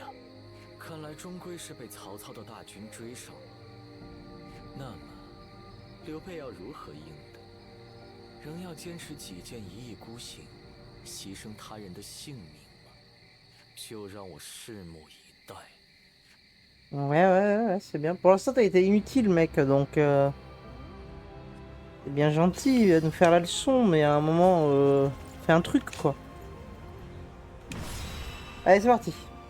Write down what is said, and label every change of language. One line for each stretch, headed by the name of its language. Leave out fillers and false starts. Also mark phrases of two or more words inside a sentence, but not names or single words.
Chinese: 看来终归是被曹操的大军追上了。那么，刘备要如何应对？仍要坚持己见一意孤行，牺牲他人的性命吗？就让我拭目以待。
French: ouais, c'est bien. Pour l'instant, t'as été inutile, mec, donc... C'est bien gentil de nous faire la leçon, mais à un moment, fais un truc, quoi. Allez, c'est parti.